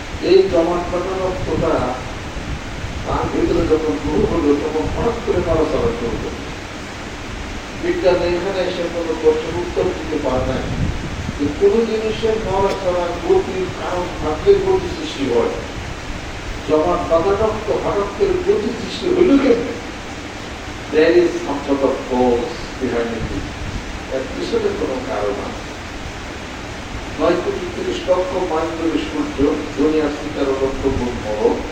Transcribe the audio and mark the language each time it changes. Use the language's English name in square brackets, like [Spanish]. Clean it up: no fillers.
[Bangla] এই জমাট বাঁধা রক্তটা তার ভিতরে যখন রূহ হলো তখন হঠাৎ করে নড়াচড়া করবে। বিজ্ঞান এখানে এসে কোনো প্রশ্নের উত্তর দিতে পারে নাই যে কোন জিনিসের নড়াচড়ার গতির কারণ থাকলে গতি সৃষ্টি হয়। জমাট বাঁধা রক্ত হঠাৎ করে গতি সৃষ্টি হইল কেমনে? [English] There is some sort of cause behind it. [Bangla] এর পিছনে কোনো কারণ আছে। 9:30 লক্ষ মাইল ধরে সূর্য দুনিয়ার থেকে 13 লক্ষ গুণ বড়।